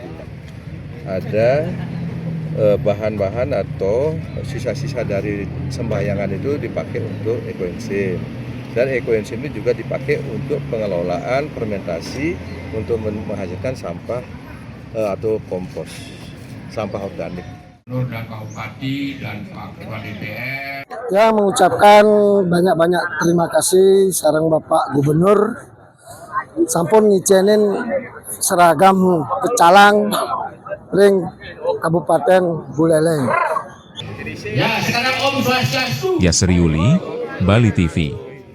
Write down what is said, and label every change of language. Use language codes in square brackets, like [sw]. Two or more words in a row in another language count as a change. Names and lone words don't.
[id] Ada bahan-bahan atau sisa-sisa dari sembahyangan itu dipakai untuk ekoenzim, dan ekoenzim ini juga dipakai untuk pengelolaan fermentasi untuk menghasilkan sampah atau kompos, sampah organik. Dan Pak Bupati dan Pak Ketua DPR. Ya, mengucapkan banyak-banyak terima kasih [ban] sareng Bapak Gubernur sampun ngicenin seragam pecalang ring Kabupaten Buleleng. [id] Ya, sekarang Om Swastiastu. Yasri Yuli, Bali TV.